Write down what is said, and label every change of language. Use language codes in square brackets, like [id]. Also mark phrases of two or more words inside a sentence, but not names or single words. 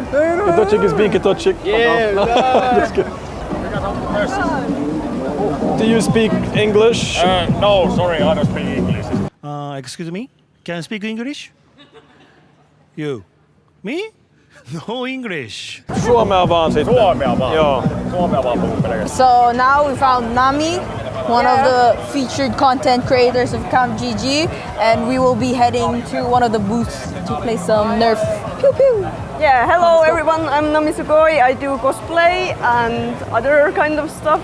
[en] Ketochik is being Ketochik. Yeah, Just kidding. Do you speak English? No, sorry, I don't speak English. Excuse me, can I speak English? You? Me? No English. [fi] Suomea vaan sitten. Suomea vaan. Joo. Suomea vaan puhuu pelkästään. [en] So now we found Nami, one of the featured content creators of KAMKGG, and we will be heading to one of the booths to play some Nerf. Pew pew. Yeah, hello everyone, I'm Nami Sugoi. I do cosplay and other kind of stuff.